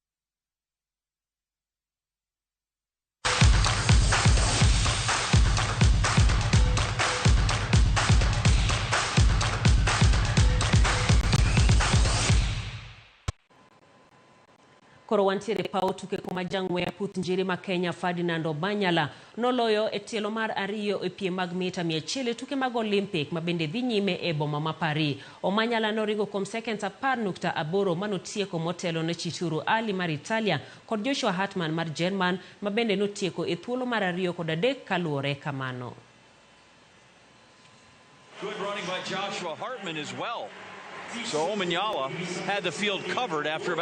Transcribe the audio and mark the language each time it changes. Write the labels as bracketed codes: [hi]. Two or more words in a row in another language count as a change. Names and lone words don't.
[luo] Koro wantiere pau tuke kuma jang'we puth njiri ma Kenya Ferdinand Omanyala noloyo e tielo mar 2 e piem mag mita 100 tuke mag Olympic ma bende dhi nyime e boma ma Paris. Omanyala noringo kuom seconds 10.8 manotieko motelo ne Chituru Ali mar Italia kod Joshua Hartmann mar German ma bende notieko e thuolo mar 2 kod 3 kaluore kamano. [en] Good running by Joshua Hartmann as well. So Omanyala had the field covered after about